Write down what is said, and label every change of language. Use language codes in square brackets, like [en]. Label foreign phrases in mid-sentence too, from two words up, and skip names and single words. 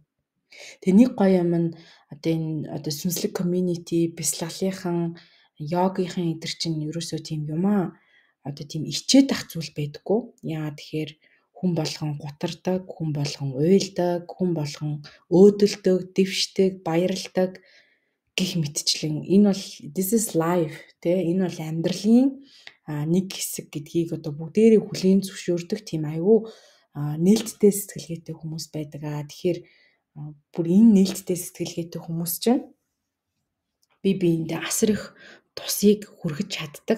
[mn] Тэгээ нэг гоё юм нь одоо энэ одоо сүнслэг community, бясалгалынхан, йогийнхан эдэр чинь ерөөсөө тийм юм одоо тийм ичээд ах зүйл байдаггүй. Яа тэгэхээр хүн болгон гутардаг, хүн болгон уйлдаг, хүн болгон өөдөлдөг, дэвшдэг, баярладаг гих мэтчлэн энэ бол [en] this is life [mn] тэ энэ бол амьдралын нэг хэсэг гэдгийг одоо бүгдээрээ хүлээн зөвшөөрдөг тийм аюу нээлттэй сэтгэлгээтэй хүмүүс байдаг. Тэгэхээр бүр энэ нээлттэй сэтгэлгээтэй хүмүүс чинь бие биендээ асар их тусыг хүргэж чаддаг.